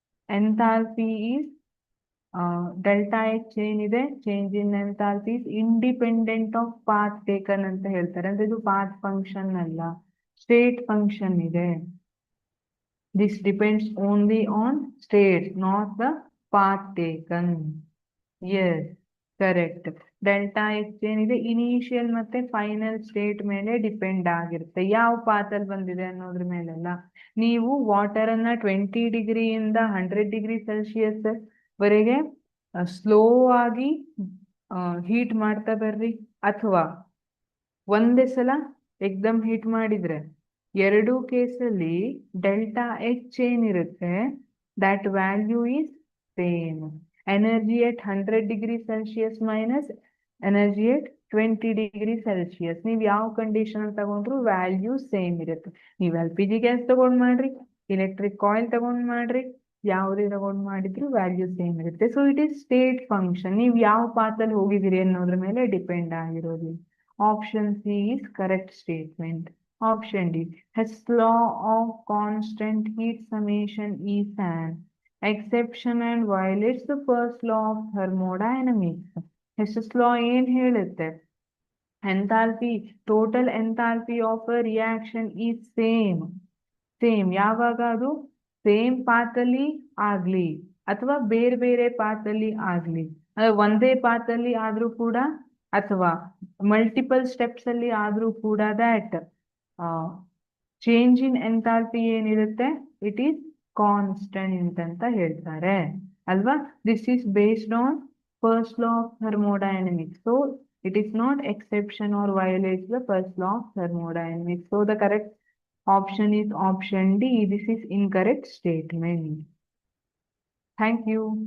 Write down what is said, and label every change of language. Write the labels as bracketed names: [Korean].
[English] Enthalpy is delta H [Kannada] ಏನಿದೆ [English] change in enthalpy is independent of path taken [Kannada] ಅಂತ ಹೇಳ್ತಾರೆ. ಅಂದ್ರೆ ಇದು path function ಅಲ್ಲ, state function ಇದೆ. [English] This depends only on state, not the path taken. Yes, correct. [Kannada] Delta H ಏನಿದೆ initial ಮತ್ತೆ final state ಮೇಲೆ ಡಿಪೆಂಡ್ ಆಗಿರುತ್ತೆ. ಯಾವ ಪಾತಲ್ಲಿ ಬಂದಿದೆ ಅನ್ನೋದ್ರ ಮೇಲೆಲ್ಲ. ನೀವು ವಾಟರ್ ಅನ್ನ 20 ಡಿಗ್ರಿಯಿಂದ 100 ಡಿಗ್ರಿ ಸೆಲ್ಸಿಯಸ್ ವರೆಗೆ ಸ್ಲೋ ಆಗಿ ಹೀಟ್ ಮಾಡ್ತಾ ಬರ್ರಿ, ಅಥವಾ ಒಂದೇ ಸಲ ಎಕ್ದಮ್ ಹೀಟ್ ಮಾಡಿದ್ರೆ, ಎರಡೂ ಕೇಸಲ್ಲಿ ಡೆಲ್ಟಾ ಎಚ್ ಏನಿರುತ್ತೆ that value is same. [English] Energy at 100 degree Celsius minus energy at 20 degree Celsius. [Kannada] ನೀವು ಯಾವ ಕಂಡೀಷನ್ ತಗೊಂಡ್ರು ವ್ಯಾಲ್ಯೂ ಸೇಮ್ ಇರುತ್ತೆ. ನೀವು LPG ಗ್ಯಾಸ್ ತಗೊಂಡ್ ಮಾಡ್ರಿ, ಎಲೆಕ್ಟ್ರಿಕ್ ಕಾಯಿಲ್ ತಗೊಂಡ್ ಮಾಡ್ರಿ, ಯಾವುದೇ ತಗೊಂಡ್ ಮಾಡಿದ್ರು ವ್ಯಾಲ್ಯೂ ಸೇಮ್ ಇರುತ್ತೆ. [English] So it is state function. [Kannada] ನೀವು ಯಾವ ಪಾತಲ್ಲಿ ಹೋಗಿದ್ದೀರಿ ಅನ್ನೋದ್ರ ಮೇಲೆ ಡಿಪೆಂಡ್ ಆಗಿರೋದು. [English] Option C is correct statement. Option D, Hess law of constant heat summation is an exception and violates the first law of thermodynamics. [Kannada] Hess's law ಏನ್ ಹೇಳುತ್ತೆ? [English] Enthalpy, total enthalpy of a reaction is same. Same ಯಾವಾಗ? [Kannada] ಅದು same ಪಾತಲ್ಲಿ ಆಗ್ಲಿ ಅಥವಾ ಬೇರೆ ಬೇರೆ ಪಾತಲ್ಲಿ ಆಗ್ಲಿ, ಒಂದೇ ಪಾತಲ್ಲಿ ಆದ್ರೂ ಕೂಡ ಅಥವಾ ಮಲ್ಟಿಪಲ್ ಸ್ಟೆಪ್ಸ್ ಅಲ್ಲಿ ಆದ್ರೂ ಕೂಡ ದಟ್ ಚೇಂಜ್ ಇನ್ ಎಂಥಾಲ್ಪಿ ಏನಿರುತ್ತೆ [English] it is constant [Kannada] ಅಂತ ಹೇಳ್ತಾರೆ ಅಲ್ವಾ. [English] This is based on first law of thermodynamics. So it is not exception or violates the first law of thermodynamics. So the correct option is option D. This is incorrect statement. Thank you.